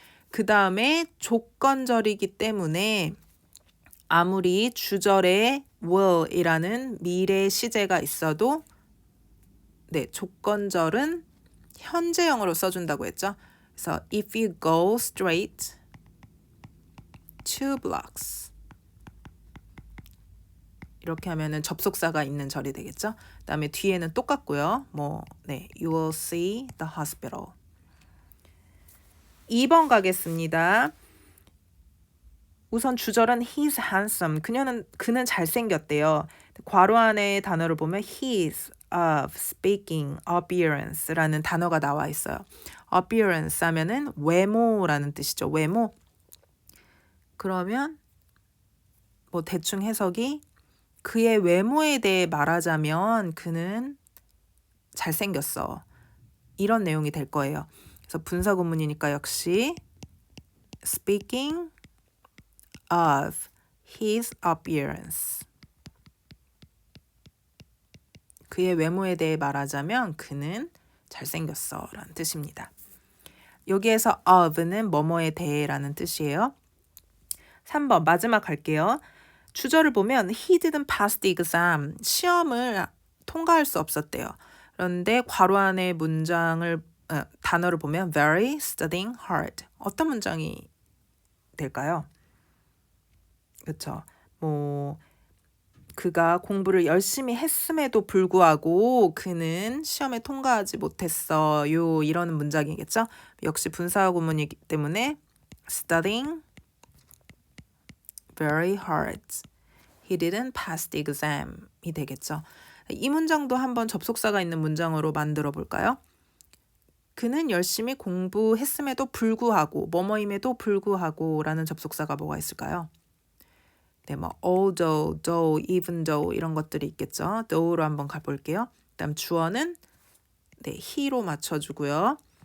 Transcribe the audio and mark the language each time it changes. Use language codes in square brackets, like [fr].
[ko] 그 다음에 조건절이기 때문에 아무리 주절에 will이라는 미래 시제가 있어도 네, 조건절은 현재형으로 써준다고 했죠. 그래서 [en] if you go straight 2 blocks [ko] 이렇게 하면은 접속사가 있는 절이 되겠죠. 그다음에 뒤에는 똑같고요. [en] 네, you will see the hospital. [ko] 2번 가겠습니다. 우선 주절은 [en] he's handsome. [ko] 그는 잘생겼대요. 괄호 안에 단어를 보면 his, of, speaking, appearance라는 단어가 나와 있어요. appearance 하면은 외모라는 뜻이죠. 외모. 그러면 대충 해석이 그의 외모에 대해 말하자면 그는 잘생겼어. 이런 내용이 될 거예요. 그래서 분사구문이니까 역시 [en] speaking of his appearance. [ko] 그의 외모에 대해 말하자면 그는 잘생겼어 라는 뜻입니다. 여기에서 of는 뭐뭐에 대해라는 뜻이에요. 3번 마지막 할게요. [en] 주절을 보면 he didn't pass the exam. [ko] 시험을 통과할 수 없었대요. 그런데 괄호 안에 단어를 보면 [en] very studying hard. [ko] 어떤 문장이 될까요? 그렇죠. 그가 공부를 열심히 했음에도 불구하고 그는 시험에 통과하지 못했어요. 이런 문장이겠죠. 역시 분사구문이기 때문에 [en] studying very hard. He didn't pass the exam이 [ko] 되겠죠. 이 문장도 한번 접속사가 있는 문장으로 만들어 볼까요? 그는 열심히 공부했음에도 불구하고 뭐뭐임에도 불구하고 라는 접속사가 뭐가 있을까요? 네, although, though, even though 이런 것들이 있겠죠. though로 한번 가볼게요. 그다음 주어는 네, he로 맞춰주고요.